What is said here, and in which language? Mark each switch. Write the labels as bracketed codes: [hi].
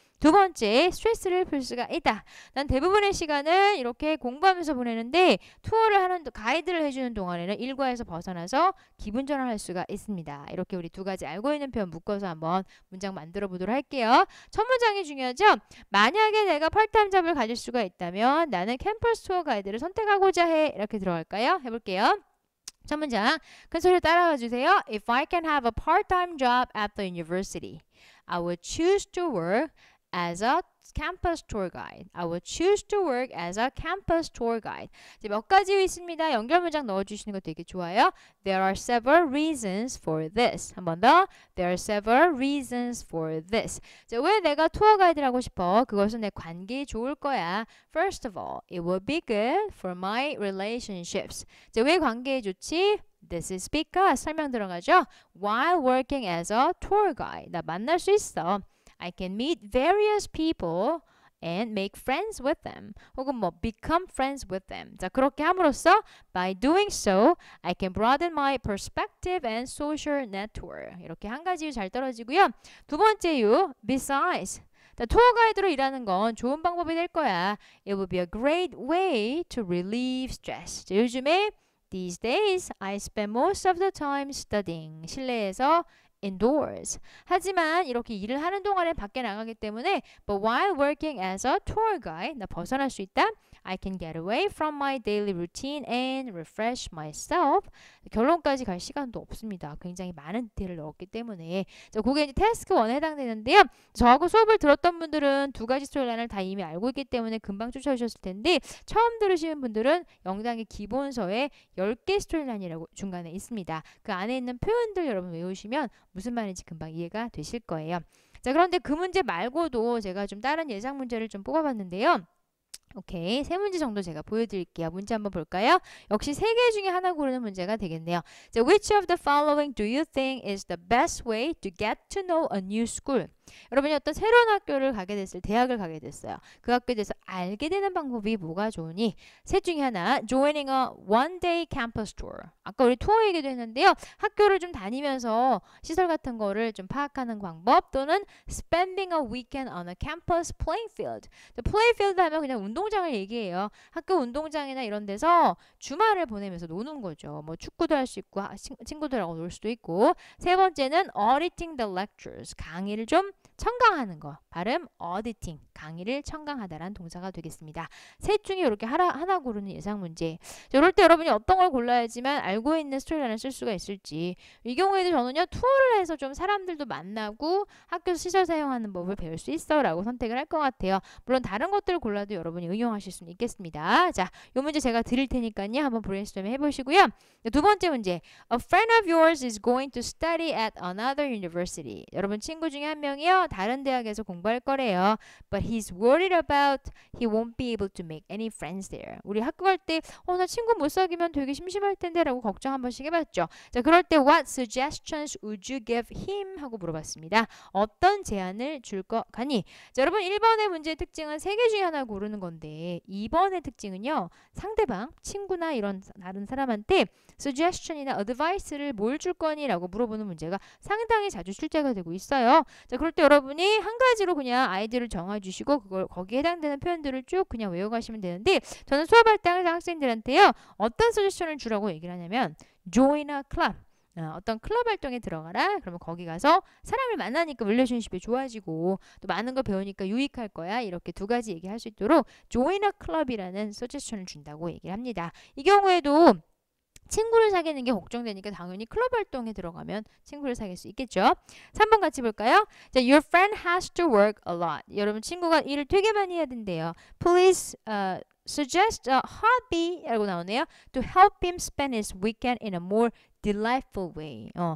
[ko] 두 번째, 스트레스를 풀 수가 있다. 난 대부분의 시간을 이렇게 공부하면서 보내는데 투어를 하는, 가이드를 해주는 동안에는 일과에서 벗어나서 기분 전환할 수가 있습니다. 이렇게 우리 두 가지 알고 있는 표현 묶어서 한번 문장 만들어 보도록 할게요. 첫 문장이 중요하죠. 만약에 내가 파트타임 잡을 가질 수가 있다면 나는 캠퍼스 투어 가이드를 선택하고자 해. 이렇게 들어갈까요? 해볼게요. 첫 문장 큰 소리로 따라와 주세요. [en] If I can have a part-time job at the university, I would choose to work as a campus tour guide. I would choose to work as a campus tour guide. [ko] 이제 몇 가지 있습니다. 연결 문장 넣어주시는 거 되게 좋아요. [en] There are several reasons for this. [ko] 한 번 더. [en] There are several reasons for this. [ko] 자, 왜 내가 투어 가이드를 하고 싶어? 그것은 내 관계에 좋을 거야. [en] First of all, it will be good for my relationships. [ko] 자, 왜 관계에 좋지? [en] This is because, [ko] 설명 들어가죠? [en] While working as a tour guide. [ko] 나 만날 수 있어. [en] I can meet various people and make friends with them. [ko] 혹은 뭐 [en] become friends with them. [ko] 자, 그렇게 함으로써 [en] by doing so, I can broaden my perspective and social network. [ko] 이렇게 한 가지 잘 떨어지고요. 두 번째 이유, besides. 투어 가이드로 일하는 건 좋은 방법이 될 거야. [en] It will be a great way to relieve stress. [ko] 자, 요즘에 [en] these days, I spend most of the time studying. [ko] 실내에서 indoors. 하지만 이렇게 일을 하는 동안에 밖에 나가기 때문에 [en] but while working as a tour guide, [ko] 나 벗어날 수 있다. [en] I can get away from my daily routine and refresh myself. [ko] 결론까지 갈 시간도 없습니다. 굉장히 많은 디테일을 넣었기 때문에. 자, 그게 이제 태스크 1에 해당되는데요. 저하고 수업을 들었던 분들은 두 가지 스토리라인을 다 이미 알고 있기 때문에 금방 쫓아오셨을 텐데, 처음 들으시는 분들은 영상의 기본서에 10개 스토리라인이라고 중간에 있습니다. 그 안에 있는 표현들 여러분 외우시면 무슨 말인지 금방 이해가 되실 거예요. 자, 그런데 그 문제 말고도 제가 좀 다른 예상 문제를 좀 뽑아봤는데요. 오케이. 세 문제 정도 제가 보여드릴게요. 문제 한번 볼까요? 역시 세 개 중에 하나 고르는 문제가 되겠네요. [en] 자, which of the following do you think is the best way to get to know a new school? [ko] 여러분이 어떤 새로운 학교를 가게 됐을 대학을 가게 됐어요. 그 학교에 대해서 알게 되는 방법이 뭐가 좋으니? 셋 중에 하나, [en] joining a one-day campus tour. [ko] 아까 우리 투어 얘기도 했는데요. 학교를 좀 다니면서 시설 같은 거를 좀 파악하는 방법 또는 [en] spending a weekend on a campus playing field. [ko] play field 하면 그냥 운동장을 얘기해요. 학교 운동장이나 이런 데서 주말을 보내면서 노는 거죠. 뭐 축구도 할 수 있고 친구들하고 놀 수도 있고. 세 번째는 [en] auditing the lectures. [ko] 강의를 좀 청강하는 거. 발음 auditing. 강의를 청강하다라는 동사가 되겠습니다. 셋 중에 이렇게 하나 고르는 예상 문제. 이럴 때 여러분이 어떤 걸 골라야지만 알고 있는 스토리라인을 쓸 수가 있을지. 이 경우에도 저는요. 투어를 해서 좀 사람들도 만나고 학교에서 시설 사용하는 법을 배울 수 있어 라고 선택을 할 것 같아요. 물론 다른 것들을 골라도 여러분이 응용하실 수는 있겠습니다. 자, 이 문제 제가 드릴 테니까요. 한번 브레인스토밍 해보시고요. 두 번째 문제. [en] A friend of yours is going to study at another university. [ko] 여러분 친구 중에 한 명이요. 다른 대학에서 공부할 거래요. [en] But he's worried about he won't be able to make any friends there. [ko] 우리 학교 갈 때 나 친구 못 사귀면 되게 심심할 텐데 라고 걱정 한 번씩 해봤죠. 자, 그럴 때 [en] what suggestions would you give him? [ko] 하고 물어봤습니다. 어떤 제안을 줄 것 같니? 자, 여러분 1번의 문제의 특징은 세 개 중에 하나 고르는 건데 2번의 특징은요. 상대방, 친구나 이런 다른 사람한테 suggestion이나 advice를 뭘 줄 거니? 라고 물어보는 문제가 상당히 자주 출제가 되고 있어요. 자, 그럴 때 여러분이 한 가지로 그냥 아이디어를 정해주시고 그걸 거기에 해당되는 표현들을 쭉 그냥 외워가시면 되는데 저는 수업할 때 항상 학생들한테요. 어떤 suggestion을 주라고 얘기를 하냐면 [en] join a club. [ko] 어떤 클럽 활동에 들어가라. 그러면 거기 가서 사람을 만나니까 릴레이션십이 좋아지고 또 많은 걸 배우니까 유익할 거야. 이렇게 두 가지 얘기할 수 있도록 join a club이라는 suggestion을 준다고 얘기를 합니다. 이 경우에도 친구를 사귀는 게 걱정되니까 당연히 클럽 활동에 들어가면 친구를 사귈 수 있겠죠. 3번 같이 볼까요? [en] 자, your friend has to work a lot. [ko] 여러분 친구가 일을 되게 많이 해야 된대요. [en] Please suggest a hobby [ko] 라고 나오네요. [en] To help him spend his weekend in a more delightful way.